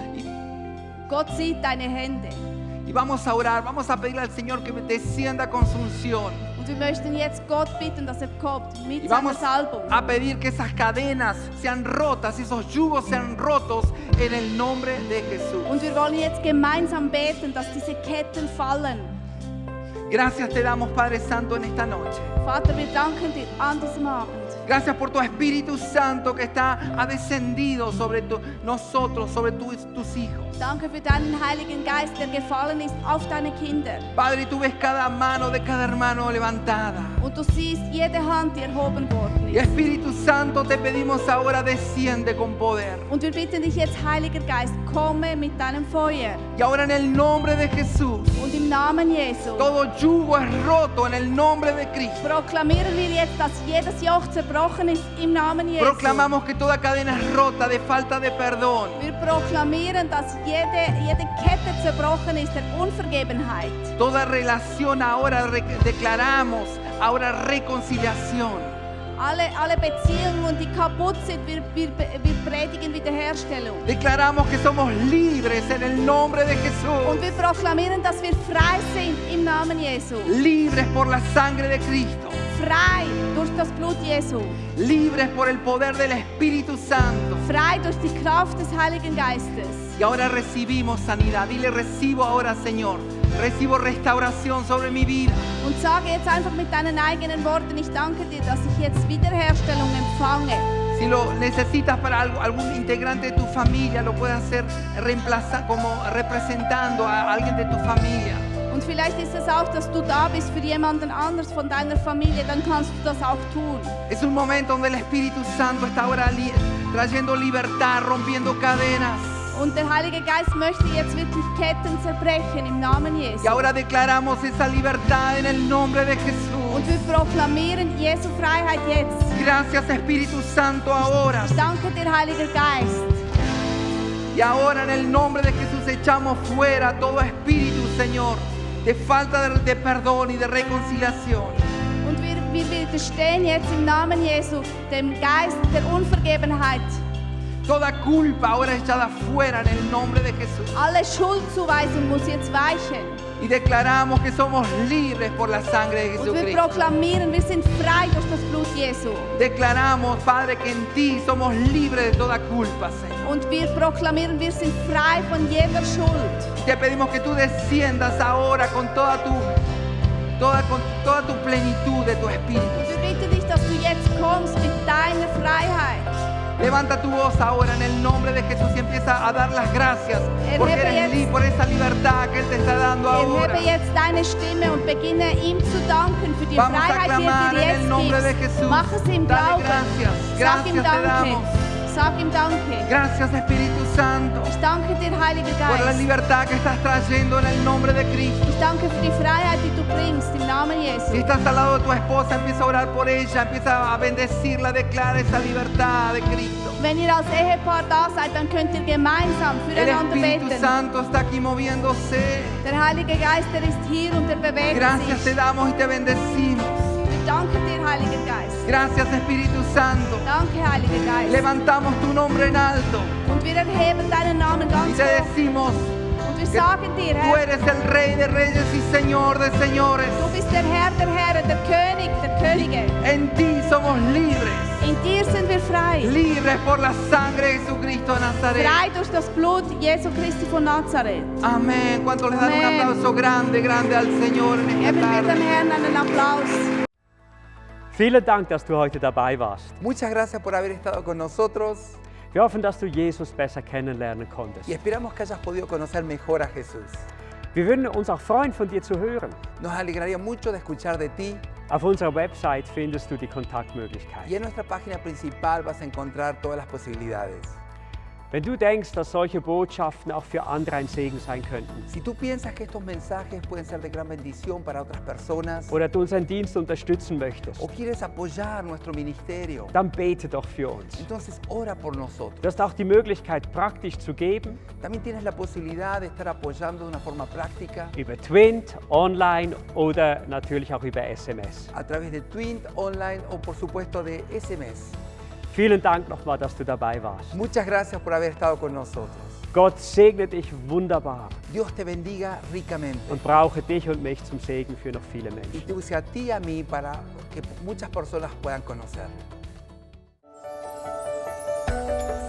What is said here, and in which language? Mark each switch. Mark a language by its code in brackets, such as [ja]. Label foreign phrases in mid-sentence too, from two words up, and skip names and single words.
[de] Gott sieht deine Hände. [es] Y vamos a orar, vamos a pedirle al Señor que descienda con su unción. [de] Und wir möchten jetzt Gott bitten, dass kommt mit [es] Y [de] seiner [es] vamos [de] Salbung. [es] a pedir que esas cadenas sean rotas, esos yugos sean rotos en el nombre de Jesús. [de] Und wir wollen jetzt gemeinsam beten, dass diese Ketten fallen. [es] Gracias te damos, Padre Santo, en esta noche. [de] Vater, wir danken dir an diesem Abend. [es] Gracias por tu Espíritu Santo que ha descendido sobre nosotros, sobre tus hijos. [de] Danke für deinen Heiligen Geist, der gefallen ist auf deine Kinder. [es] Padre, tú ves cada mano de cada hermano levantada. [de] Und du siehst jede Hand, die erhoben worden [es] Y [de] ist. [es] Espíritu Santo, te pedimos ahora, desciende con poder. [de] Und wir bitten dich jetzt, Heiliger Geist, komme mit deinem Feuer. [es] Y ahora en el nombre de Jesús, [de] Und im Namen Jesu [es] todo yugo es roto en el nombre de Cristo. [de] proklamieren wir jetzt, dass jedes Joch zerbrochen ist im Namen Jesu. [es] Proclamamos que toda cadena es rota de falta de perdón. [de] Wir proklamieren, dass jede Kette zerbrochen ist der Unvergebenheit. [es] Toda relación ahora declaramos, ahora reconciliación. [de] Alle Beziehungen, die kaputt sind, wir predigen Wiederherstellung. [es] Declaramos que somos libres en el nombre de [de] Und [es] Jesús. [de] wir proklamieren, dass wir frei sind im Namen Jesu. [es] Libres por la sangre de Cristo. [de] Frei durch das Blut Jesu. [es] Libres por el poder del Espíritu Santo. [de] Frei durch die Kraft des Heiligen Geistes. [es] Y ahora recibimos sanidad. Dile, recibo ahora, Señor. Recibo restauración sobre mi vida. [de] Und sage jetzt einfach mit deinen eigenen Worten, ich danke dir, dass ich jetzt Wiederherstellung empfange. [es] Si lo necesitas para algún integrante de tu familia, lo puedes hacer como representando a alguien de tu familia. [de] Und vielleicht ist es auch, dass du da bist für jemanden anders von deiner Familie, dann kannst du das auch tun. [es] Es un momento donde el Espíritu Santo está ahora trayendo libertad, rompiendo cadenas. [de] Und der Heilige Geist möchte jetzt wirklich Ketten zerbrechen im Namen Jesu. [es] Y ahora declaramos esa libertad en el nombre de Jesús. [de] Und wir proklamieren Jesu Freiheit jetzt. [es] Gracias, Espíritu Santo, ahora. [de] Ich danke dir, Heiliger Geist. [es] Y ahora en el nombre de Jesús echamos fuera todo espíritu, Señor, de falta de perdón y de reconciliación. [de] Und wir widerstehen jetzt im Namen Jesu dem Geist der Unvergebenheit. [es] Toda culpa ahora echada fuera en el nombre de Jesús. [de] Alle Schuldzuweisung muss jetzt weichen. [es] Y declaramos que somos libres por la sangre de [de] Und wir [es] Jesucristo. [de] proklamieren, wir sind frei durch das Blut Jesu. [es] Declaramos, Padre, que en ti somos libres de toda culpa, Señor. [de] Und wir proklamieren, wir sind frei von jeder Schuld. [es] Y te pedimos que tú desciendas ahora con toda tu plenitud de tu espíritu. [de] Und wir bitten dich, dass du jetzt kommst mit deiner Freiheit. [es] Levanta tu voz ahora en el nombre de Jesús y empieza a dar las gracias porque eres por esa libertad que Él te está dando ahora. [de] Erhebe jetzt deine Stimme und beginne ihm zu danken für die [es] Vamos a [de] Freiheit, die [es] clamar [de] er dir [es] en el [de] jetzt [es] nombre de [de] gibt. [es] Jesús. [de] Mach es im [es] Dale [de] Glauben. [es] gracias. [de] Sag ihm [es] Gracias te [de] Danke. [es] damos. [de] Sag ihm Danke. [es] Gracias, Espíritu Santo, [de] Ich danke dir, Heiliger [es] por la [de] Geist. [es] libertad que estás trayendo en el nombre de Cristo. [de] Ich danke für die Freiheit, die du bringst im Namen [es] Si [de] Jesu. [es] estás al lado de tu esposa, empieza a orar por ella, empieza a bendecirla, declara esa libertad de Cristo. [de] Wenn ihr als Ehepaar da seid, dann könnt ihr gemeinsam [es] El [de] füreinander [es] Espíritu [de] beten. [es] Santo está aquí moviéndose. [de] Der Heilige Geist, der ist hier und er bewegt [es] Gracias te [de] sich. [es] damos y te bendecimos. [de] Wir danken dir, Heiliger Geist. [es] Gracias, Espíritu Santo. [de] Danke, Heiliger Geist. [es] Levantamos tu nombre en alto [de] Und wir erheben deinen Namen [es] y [de] ganz [es] te [de] hoch. [es] decimos, [de] Und wir sagen dir, [es] tú [de] Herr, [es] eres el Rey de Reyes y Señor de Señores. [de] du bist der Herr der Herren, der König der Könige. [es] En ti somos libres, [de] In dir sind wir frei. [es] libres por la sangre de Jesucristo de Nazaret. [de] Frei durch das Blut Jesu Christi von Nazareth. [es] Amén. ¿Cuántos les dan un Amén. aplauso grande, grande al Señor en esta [de] Geben wir dem [es] tarde? [de] Herrn einen Applaus. Vielen Dank, dass du heute dabei warst. [es] Muchas gracias por haber estado con nosotros [de] Wir hoffen, dass du Jesus besser kennenlernen konntest. [es] y esperamos que hayas podido conocer mejor a Jesús. [de] Wir würden uns auch freuen, von dir zu hören. [es] Nos alegraría mucho de escuchar de ti [de] Auf unserer Website findest du die [es] y [de] Kontaktmöglichkeiten. [es] en nuestra página principal vas a encontrar todas las posibilidades. [de] Wenn du denkst, dass solche Botschaften auch für andere ein Segen sein könnten [es] Si tú piensas que estos mensajes pueden ser de gran bendición para otras personas [de] oder du unseren Dienst unterstützen möchtest, [es] o quieres apoyar nuestro ministerio, [de] dann bete doch für uns. [es] entonces ora por nosotros. [de] Du hast auch die Möglichkeit, praktisch zu geben, [es] También tienes la posibilidad de estar apoyando de una forma práctica [de] über Twint, online oder natürlich auch über SMS. [es] a través de Twint, online o por supuesto de SMS. [de] Vielen Dank nochmal, dass du dabei warst. [es] Muchas gracias por haber estado con nosotros. [de] Gott segne dich wunderbar [es] Dios te bendiga ricamente [de] und brauche dich und mich zum Segen für noch viele [es] y [de] Menschen. [es] te use a ti y a mí para que muchas personas puedan conocer.